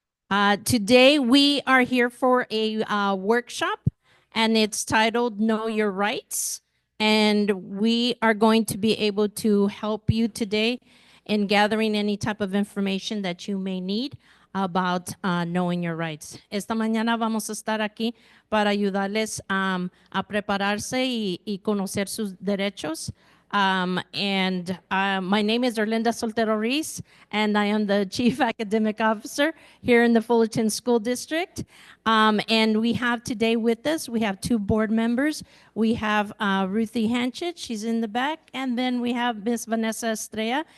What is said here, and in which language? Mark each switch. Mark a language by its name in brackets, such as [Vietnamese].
[English] Today we are here for a workshop, and it's titled Know Your Rights. And we are going to be able to help you today in gathering any type of information that you may need about knowing your rights. [Spanish] Esta mañana vamos a estar aquí para ayudarles a prepararse y conocer sus derechos. [English] My name is Erlinda Soltero Reese, and I am the Chief Academic Officer here in the Fullerton School District. And we have today with us, we have two board members. We have Ruthie Hanchett, she's in the back, and then we have Miss Vanessa Estrella.